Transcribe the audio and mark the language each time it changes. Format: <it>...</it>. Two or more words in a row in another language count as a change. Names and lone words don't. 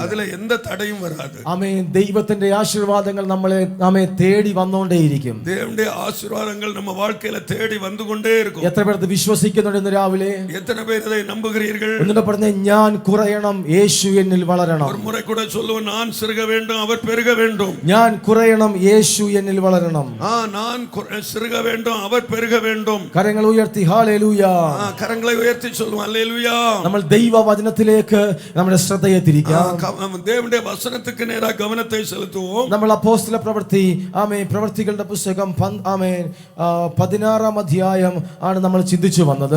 <ml>അതിലെ എന്ത് തടയും വരാതെ ആമേൻ. ദൈവത്തിന്റെ ആശീർവാദങ്ങൾ നമ്മെ തേടി വന്നുകൊണ്ടേയിരിക്കും. ദൈവത്തിന്റെ ആശീർവാദങ്ങൾ നമ്മ வாழ்க்கையில തേടി വന്നുകൊണ്ടേയിരിക്കും. എത്ര പേർ വിശ്വസിക്കുന്നുണ്ട് ഇന്ന് രാവിലെ? എത്ര പേർ</ml> <ta>இதை நம்புகிறீர்கள்?</ta> <ml>എന്നിട്ട് പറഞ്ഞേ, ഞാൻ കുറയണം, യേശു എന്നിൽ വളരണം.</ml> <ta>ஒரு முறை கூட சொல்லுவோம், நான் சிறுக வேண்டும், அவர் பெருக வேண்டும்.</ta> <ml>ഞാൻ കുറയണം, യേശു എന്നിൽ വളരണം.</ml> <ta>நான் சிறுக வேண்டும், அவர் பெருக வேண்டும்.</ta> <ml>കരങ്ങൾ ഉയർത്തി ഹല്ലേലൂയ. കരങ്ങളെ ഉയർത്തി சொல்லுவோம் ഹല്ലേലൂയ. നമ്മൾ ദൈവവചനത്തിലേക്ക് നമ്മുടെ ശ്രദ്ധയെ തിരിക്കാം. ദൈവത്തിന്റെ വചനത്തിലേക്ക് നേരാ ഗമനത്തെ ചെലുത്തുவோம். നമ്മൾ അപ്പോസ്തല പ്രവൃത്തി, ആമേൻ, പ്രവൃത്തികളുടെ പുസ്തകം 16-ാം അധ്യായം ആണ് നമ്മൾ ചിന്തിച്ചു വന്നത്.</ml>